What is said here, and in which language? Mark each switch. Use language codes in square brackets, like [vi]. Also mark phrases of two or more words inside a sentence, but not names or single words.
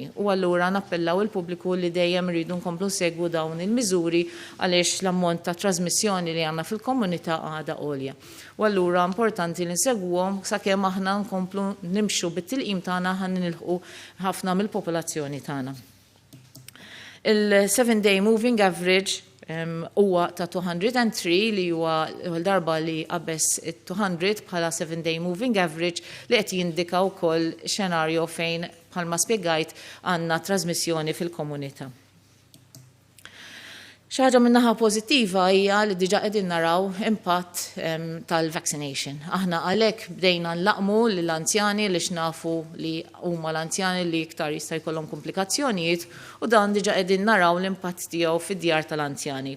[mt] U allura nappellaw il-pubbliku li dejjem rridu nkomplu nsegwu dawn il-miżuri għaliex l-ammont ta' trasmissjoni li għandna fil-komunità għadha għolja. U allura importanti li nsegwhom sakemm aħna nkomplu nimxu bit-tilqim tagħna ħalli nilħqu ħafna mill-popolazzjoni tagħna. Il- [en] 7-day moving average [mt] huwa ta' 203 li huwa l-darba li qabeż it-200 bħala [en] 7-day moving average [mt] li qed jindika wkoll xenarju fejn bħalma spjegajt għandna trasmissjoni fil-komunità. Xi ħaġa min-naħa pożittiva hija li diġà qegħdin naraw impatt tal-vaccination. Aħna għalhekk bdejna nlaqmu lill-anzjani li xnafu li huma l-anzjani li iktar jista' jkollhom komplikazzjonijiet u dan diġà qegħdin naraw l-impatt tiegħu fid-djar tal-anzjani.